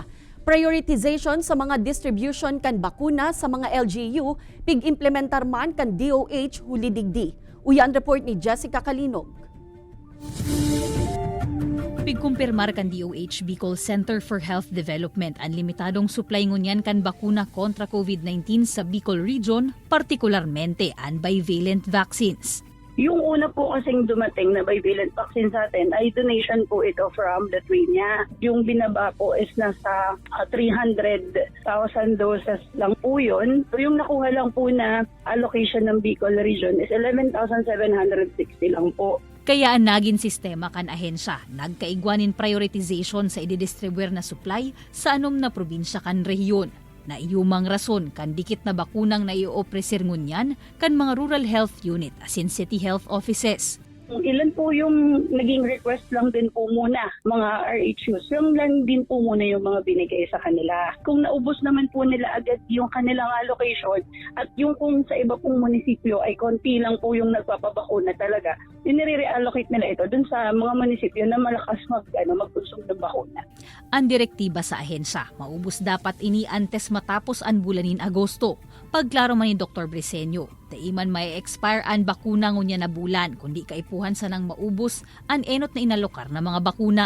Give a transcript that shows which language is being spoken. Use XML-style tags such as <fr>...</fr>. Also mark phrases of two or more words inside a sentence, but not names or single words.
<bik>Prioritization sa mga distribution kan bakuna sa mga LGU pig-implementar man kan DOH hulidigdi. Uyan report ni Jessica Kalinog. Pigkumpirmar kan DOH Bicol Center for Health Development ang limitadong supply ngunyan kan bakuna kontra COVID-19 sa Bicol Region, partikularmente ang bivalent vaccines.</bik> <tl>Yung una po kasing dumating na bivalent vaccine sa atin ay donation po ito from Lithuania. Yung binaba po is nasa 300,000 doses lang po yun. So yung nakuha lang po na allocation ng Bicol Region is 11,760 lang po.</tl> <bik>Kaya ang naging sistema kan ahensya, nagkaigwanin prioritization sa ididistribuer na supply sa anom na probinsya kan rehiyon. Na iyumang rason kan dikit na bakunang na i-opresir ngunyan kan mga rural health unit as in city health offices.</bik> <tl>Ilan po yung naging request lang din po muna, mga RHUs. Yung lang din po muna yung mga binigay sa kanila. Kung naubos naman po nila agad yung kanilang allocation at yung kung sa iba pong munisipyo ay konti lang po yung nagpapabakuna talaga, nire-reallocate nila ito dun sa mga munisipyo na malakas magkonsum ng bakuna.</tl> <bik>Ang direktiba sa ahensya, maubos dapat ini antes matapos ang bulanin Agosto. Pagklaro man ni Dr. Briseño, taiman may expire ang bakuna ngunya na bulan kundi kaipuhan sa nang maubos ang enot na inalokar na mga bakuna.</bik>